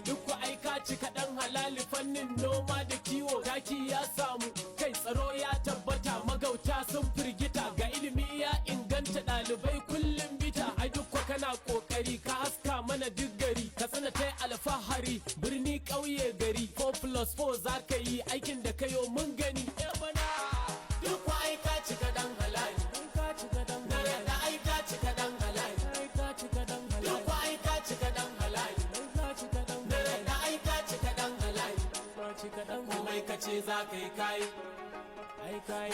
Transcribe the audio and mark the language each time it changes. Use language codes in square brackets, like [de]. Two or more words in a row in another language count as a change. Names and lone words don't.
[ha] Duk ko ai ka cika dan halali fannin noma da kiwo. Taki ya samu, kai tsaro ya tabbata, magauta sun firgita. Ga ilimi ya inganta, ɗalibai kullum bita. Ai duk ko kana ƙoƙari, ka haska mana duk gari. Ka sana ta alfahari, birni ƙauye gari. [en] Four plus four [ha] za ka yi, aikin da ka yo mun gani. Eh bana. Duk ko ai ka cika dan halali. Ai ka cika dan Na halali. raɗa ai ka cika dan halali. Ai ka cika dan halali. Duk ko ai ka cika dan halali. Ai ka cika dan Na halali. raɗa ai ka cika dan halali. Ka cika dan halali. Komai ka ce za ka yi ka yi. Ai ka yi.